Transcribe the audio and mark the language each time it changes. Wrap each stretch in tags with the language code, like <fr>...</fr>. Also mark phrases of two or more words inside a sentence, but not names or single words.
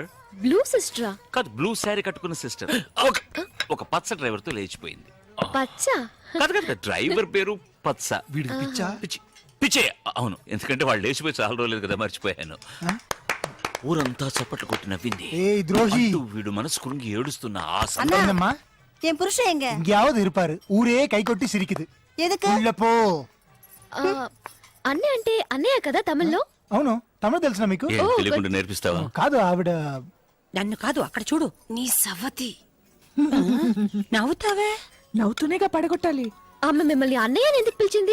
<en>blue sister?</en> <te>కాదు, బ్లూ శారీ కట్టుకున్న సిస్టర్ ఒక పచ్చ డ్రైవర్ తో లేచిపోయింది. పచ్చ? కాదు, డ్రైవర్ పేరు పచ్చ. వీడికి పిచ్చా? పిచ్చే, అవును. ఎందుకంటే వాళ్ళు లేచిపోయి చాలా రోజులేదు కదా, మర్చిపోయాను. ఊరంతా చప్పట్లు కొట్టి నవ్వింది.</te> <ta>ஏய் துரோகி,</ta> <te>అంటూ వీడు మనసు కురింగి ఏడుస్తున్న ఆ</te> <ta>என்னம்மா என் புருஷன் எங்க? எங்கேயாவது இருப்பாரு. ஊரே கை கொட்டி சிரிக்குது. எதுக்கு? உள்ள போ.</ta> <te>అన్నయ్య అంటే అన్నయ్య కదా తమిళ్లో? అవును, తమిళ తెలుసునా మీకు? తెలియకుండా నేర్పిస్తావా? కాదు, ఆవిడ నన్ను కాదు, అక్కడ చూడు. నీ సవతి. నవ్వుతావే? నవ్వుతూనేగా పడగొట్టాలి. ఆమె మిమ్మల్ని అన్నయ్య అని ఎందుకు పిలిచింది?</te>